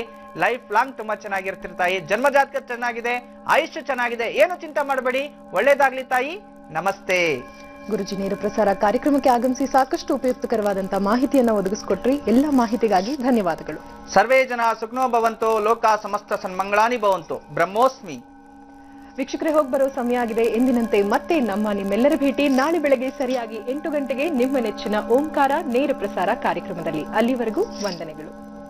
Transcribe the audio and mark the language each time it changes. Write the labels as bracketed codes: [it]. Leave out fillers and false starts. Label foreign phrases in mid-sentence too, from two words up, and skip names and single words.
[en] life long [kn] ತುಂಬಾ ಚೆನ್ನಾಗಿರ್ತಿರ್ ತಾಯಿ. ಜನ್ಮ ಜಾತಕ ಚೆನ್ನಾಗಿದೆ, ಆಯುಷ್ಯ ಚೆನ್ನಾಗಿದೆ, ಏನು ಚಿಂತೆ ಮಾಡಬೇಡಿ. ಒಳ್ಳೇದಾಗ್ಲಿ ತಾಯಿ. ನಮಸ್ತೆ. ಗುರುಜಿ ನೇರ ಪ್ರಸಾರ ಕಾರ್ಯಕ್ರಮಕ್ಕೆ ಆಗಮಿಸಿ ಸಾಕಷ್ಟು ಉಪಯುಕ್ತಕರವಾದಂತಹ ಮಾಹಿತಿಯನ್ನ ಒದಗಿಸಿಕೊಟ್ರಿ. ಎಲ್ಲ ಮಾಹಿತಿಗಾಗಿ ಧನ್ಯವಾದಗಳು. [sa] ಸರ್ವೇ ಜನ ಸುಖನೋ ಭವಂತು, ಲೋಕ ಸಮಸ್ತ ಸನ್ಮಂಗಳಾನಿ ಭವಂತು. ಬ್ರಹ್ಮೋಸ್ಮಿ. [kn] ವೀಕ್ಷಕರೇ, ಹೋಗಿ ಬರೋ ಸಮಯ ಆಗಿದೆ. ಎಂದಿನಂತೆ ಮತ್ತೆ ನಿಮ್ಮೆಲ್ಲರ ಭೇಟಿ ನಾಳೆ ಬೆಳಗ್ಗೆ ಸರಿಯಾಗಿ 8 ಗಂಟೆಗೆ ನಿಮ್ಮ ನೆಚ್ಚಿನ ಓಂಕಾರ ನೇರ ಪ್ರಸಾರ ಕಾರ್ಯಕ್ರಮದಲ್ಲಿ. ಅಲ್ಲಿವರೆಗೂ ವಂದನೆಗಳು.